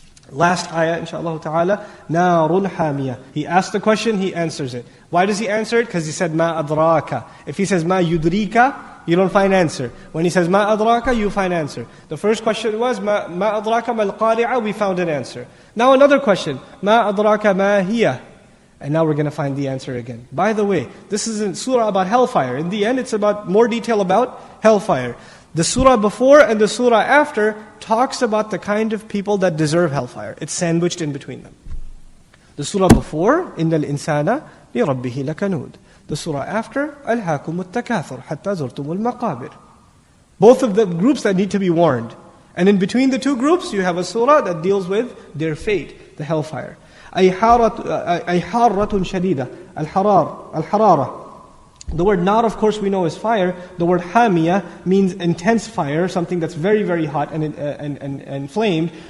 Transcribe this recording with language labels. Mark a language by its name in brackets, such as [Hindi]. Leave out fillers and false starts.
[English] Last ayah, inshaAllah ta'ala, [Arabic] نَارٌ حَامِيَةٌ. [English] He asked the question, he answers it. Why does he answer it? Because he said, [Arabic] مَا أَدْرَاكَ. [English] If he says, [Arabic] مَا يُدْرِيكَ, [English] you don't find answer. When he says, [Arabic] مَا أَدْرَاكَ, [English] you find answer. The first question was, [Arabic] مَا أَدْرَاكَ مَا الْقَارِعَةُ, [English] we found an answer. Now another question, [Arabic] مَا أَدْرَاكَ مَا هِيَ. [English] And now we're going to find the answer again. By the way, this is a surah about hellfire. In the end, it's about more detail about hellfire. The surah before and the surah after talks about the kind of people that deserve hellfire. It's sandwiched in between them. The surah before, [Arabic] إِنَّ الْإِنسَانَ لِرَبِّهِ لَكَنُودٌ. [English] The surah after, [Arabic] أَلْهَاكُمُ التَّكَاثُرُ حَتَّى زُرْتُمُ الْمَقَابِرِ. [English] Both of the groups that need to be warned. And in between the two groups, you have a surah that deals with their fate, the hellfire. [Arabic] أي حارة شديدة. الحرارة. [English] The word nar, of course, we know is fire. The word hamiyah means intense fire, something that's very, very hot and inflamed.